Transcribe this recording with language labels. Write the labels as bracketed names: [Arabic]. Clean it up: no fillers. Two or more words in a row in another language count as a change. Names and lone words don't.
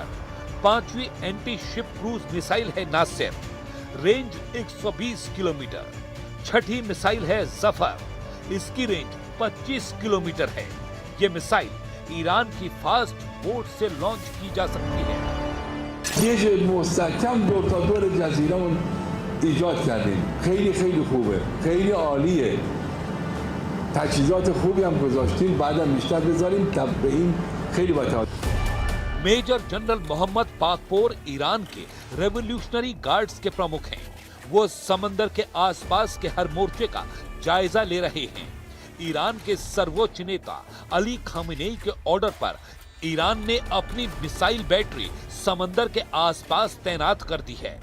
[Hindi] पांचवी [English] anti ship cruise missile [Hindi] है नासिर, रेंज 120 किलोमीटर। छठी मिसाइल है जफर, इसकी रेंज 25 किलोमीटर है। ये मिसाइल ईरान की [English] fast boat [Hindi] से लॉन्च की जा सकती है। [Persian] یه مستحکم دور تا دور جزیره‌مون ایجاد کردیم. خیلی خیلی خوبه. خیلی عالیه. تجهیزات خوبی هم گذاشتیم. بعدم بیشتر بذاریم به این خیلی باید. [Hindi] मेजर जनरल मोहम्मद पाकपोर ईरान के रेवोल्यूशनरी गार्ड्स के प्रमुख हैं। वो समंदर के आसपास के हर मोर्चे का जायजा ले रहे हैं। ईरान के सर्वोच्च नेता अली खामेनेई के ऑर्डर पर ईरान ने अपनी [English] missile battery [Hindi] समंदर के आसपास तैनात कर दी है।